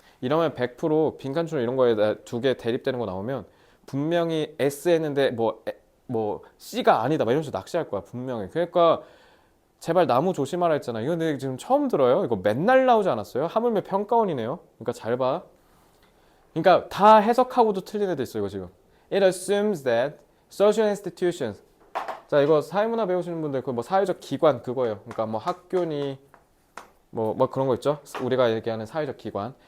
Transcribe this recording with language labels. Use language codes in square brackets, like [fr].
[ko] 이러면 100% 빈칸추론 이런 거에 두 개 대립되는 거 나오면 분명히 S 했는데 뭐 C가 아니다 막 이런 식으로 낚시할 거야 분명히. 그러니까 제발 나무 조심하라 했잖아. 이거 내가 지금 처음 들어요. 이거 맨날 나오지 않았어요? 하물며 평가원이네요. 그러니까 잘 봐. 그러니까 다 해석하고도 틀린 애들 있어 이거 지금. [en] It assumes that social institutions. [ko] 자, 이거 사회문화 배우시는 분들 그 뭐 사회적 기관 그거예요. 그러니까 뭐 학교니 뭐 그런 거 있죠. 우리가 얘기하는 사회적 기관.